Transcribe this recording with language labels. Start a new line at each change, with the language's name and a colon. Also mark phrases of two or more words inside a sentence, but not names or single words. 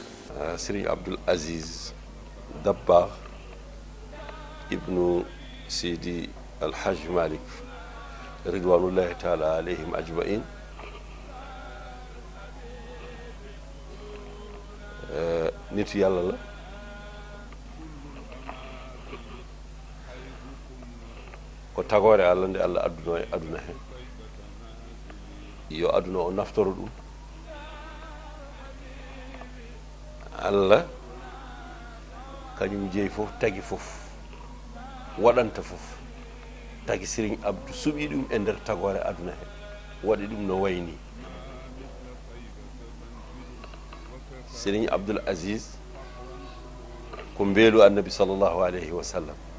Fula: Sëriñ Abdul Aziz Dabakh ibnu Sidi Alhaj Malik
Arabic: رضوان الله تعالى عليهم أجمعين
Wolof: nitu yàlla la ko
Fula: tagore Allah nde Allah aduna hen yo aduna o naftoro ɗum Allah kañum jeeyi fof tagi fof waɗanta fof tagi Serigne Abdou suɓi ɗum e nder tagore aduna hen waɗi ɗum no wayni Serigne Abdoul Aziz ko mbeelu annabi
Arabic: صلى الله عليه وسلم